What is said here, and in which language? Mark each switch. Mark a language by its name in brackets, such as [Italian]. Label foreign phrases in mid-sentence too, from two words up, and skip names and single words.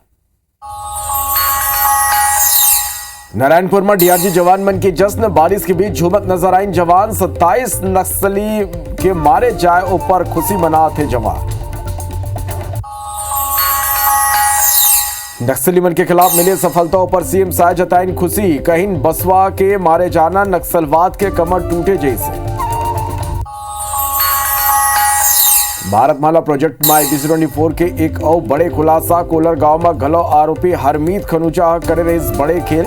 [Chhattisgarhi] नारायणपुर में डीआरजी जवान मन की जश्न, बारिश के बीच झूमत नजर आई जवान। 27 नक्सली के मारे जाए ऊपर खुशी मना थे जवान। नक्सली मन के खिलाफ मिले सफलताओं पर सीएम साय जताई खुशी। कहीं बसवा के मारे जाना नक्सलवाद के कमर टूटे जैसे। भारतमाला प्रोजेक्ट में IPC-24 के एक और बड़े खुलासा। कोलर गांव में घलो आरोपी हरमीत खनूचा करे रहे इस बड़े खेल।